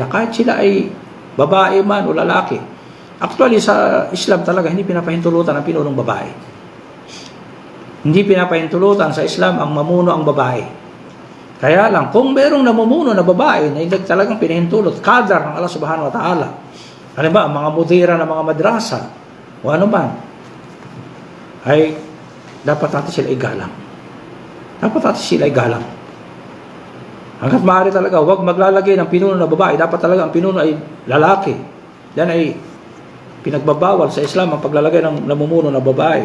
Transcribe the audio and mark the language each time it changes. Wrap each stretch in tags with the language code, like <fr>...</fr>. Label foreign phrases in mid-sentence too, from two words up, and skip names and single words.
<tl>Kahit sila ay babae man o lalaki. Actually, sa Islam talaga, hindi pinapahintulutan ang pinunong babae. Hindi pinapahintulutan sa Islam ang mamuno ang babae. Kaya lang, kung merong namumuno na babae na hindi talagang pinahintulot, kadar ng Allah</tl> <ar>سبحانه وتعالى,</ar> <tl>halimbawa, mga mudira ng mga madrasa, o ano man, ay dapat natin sila igalang. Dapat natin sila igalang. Hanggat maaari talaga, huwag maglalagay ng pinuno na babae. Dapat talaga ang pinuno ay lalaki. Yan ay pinagbabawal sa Islam ang paglalagay ng namumuno na babae.</tl>